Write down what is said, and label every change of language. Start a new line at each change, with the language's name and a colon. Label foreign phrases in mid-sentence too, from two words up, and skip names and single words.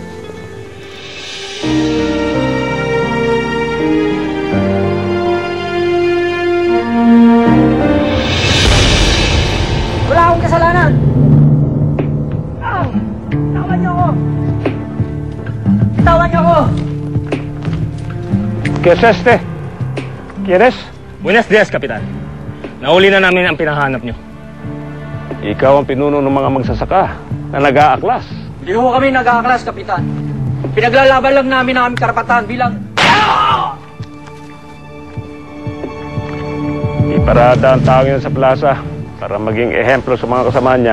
Filipino: Wala akong kasalanan! Tawan niyo ako! Tawan niyo ako!
Spanish: ¿Qué es este? ¿Quieres? Buenos días,
Filipino: Kapitan. Nahuli na namin ang pinahanap nyo. Ikaw ang pinuno ng mga magsasaka na nag-aaklas. Hindi ho kami nag-aaklas, Kapitan. Pinaglalaban lang namin ang aming karapatan bilang... Iparada ang tao yun sa plaza para maging ehemplo sa mga kasama niya.